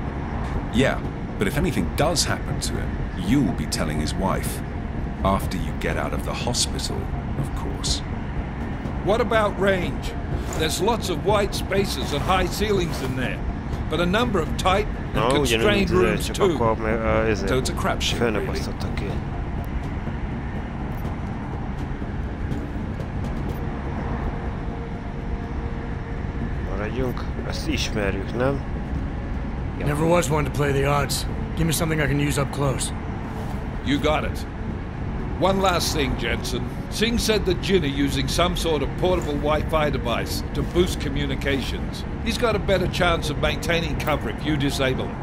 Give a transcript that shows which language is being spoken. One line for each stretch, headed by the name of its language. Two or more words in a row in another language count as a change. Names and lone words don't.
English: Yeah, but if anything does happen to him, you'll be telling his wife. After you get out of the hospital, of course. What about range? There's lots of white spaces and high ceilings in there, but a number of tight and constrained rooms too. So it's a crapshoot, really.
Hungarian: Maradjunk, ezt ismerjük, nem?
English: Never was one to play the odds. Give me something I can use up close. You got it. One last thing, Jensen. Singh said that Jin are using some sort of portable Wi-Fi device to boost communications. He's got a better chance of maintaining cover if you disable it.